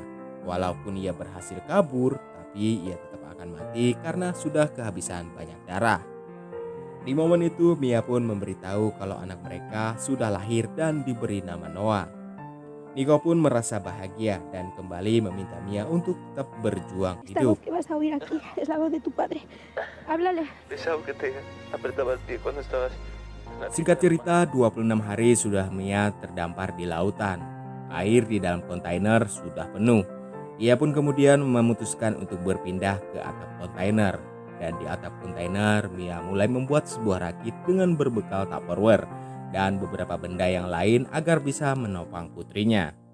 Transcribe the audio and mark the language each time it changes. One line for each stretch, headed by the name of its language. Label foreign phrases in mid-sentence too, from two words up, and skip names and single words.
Indonesian: Walaupun ia berhasil kabur, tapi ia tetap akan mati karena sudah kehabisan banyak darah. Di momen itu Mia pun memberitahu kalau anak mereka sudah lahir dan diberi nama Noah. Niko pun merasa bahagia dan kembali meminta Mia untuk tetap berjuang
Spanish: Esta
Indonesian: hidup.
Spanish: voz que vas a oír aquí es la voz de tu padre. Háblale. Es algo que te apretaba el pie cuando estabas en la
Indonesian: Singkat
Spanish: piscina.
Indonesian: cerita, 26 hari sudah Mia terdampar di lautan. Air di dalam kontainer sudah penuh. Ia pun kemudian memutuskan untuk berpindah ke atap kontainer. Dan di atap kontainer, Mia mulai membuat sebuah rakit dengan berbekal Tupperware dan beberapa benda yang lain agar bisa menopang putrinya.